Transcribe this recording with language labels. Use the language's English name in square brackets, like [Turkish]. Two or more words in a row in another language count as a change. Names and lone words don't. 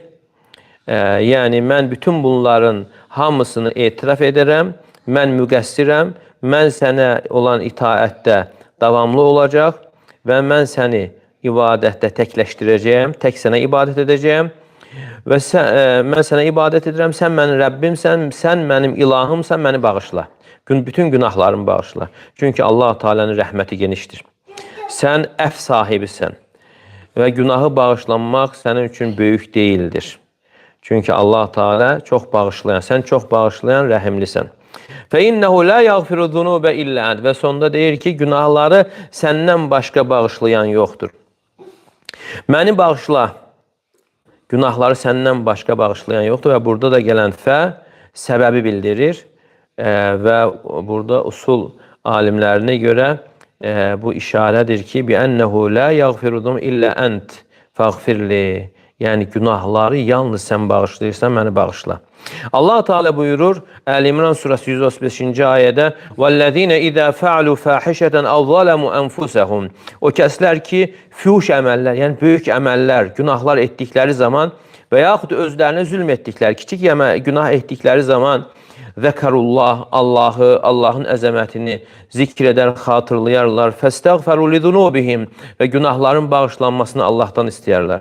[Azerbaijani] Yəni mən bütün bunların hamısını etiraf edərəm, mən müqəssirəm, mən sənə olan itaətdə davamlı olacaq və mən səni ibadətdə təkləşdirəcəyəm, tək sənə ibadət edəcəyəm və mən sənə ibadət edirəm, sən mənim Rəbbimsən, sən mənim ilahımsan, məni bağışla. Bütün günahlarımı bağışla. Çünki Allah Teala'nın rəhməti genişdir. Sən əf sahibisən və günahı bağışlanmaq sənin üçün böyük deyildir. Çünki Allah Teala çox bağışlayan, sən çox bağışlayan, rəhimlisən. [Arabic] فَإِنَّهُ لَا يَغْفِرُ الذُّنُوبَ إِلَّا أَنْتَ [Azerbaijani] Və sonda deyir ki, günahları səndən başqa bağışlayan yoxdur. Məni bağışla, günahları səndən başqa bağışlayan yoxdur və burada da gələn fə səbəbi bildirir və burada usul alimlərinə görə bu işarədir ki, [Arabic] بِأَنَّهُ لَا يَغْفِرُ إِلَّا أَنْتَ فَغْفِرْلِي [Azerbaijani] Yəni günahları yalnız sən bağışlayırsan, məni bağışla. Allah Teala buyurur Əl-İmran surəsi 135-ci ayədə [Arabic] وَالَّذِينَ إِذَا فَعْلُوا فَاحِشَةً أَوْ ظَلَمُوا أَنْفُسَهُمْ [Azerbaijani] O kəslər ki, fühuş əməllər, yəni böyük əməllər, günahlar etdikləri zaman və yaxud özlərinə zülm etdikləri, kiçik günah etdikləri zaman Zəkarullah, Allahın əzəmətini zikr edər, xatırlayarlar. [Arabic] فاستغفروا لذنوبهم [Azerbaijani] və günahların bağışlanmasını Allahdan istəyərlər.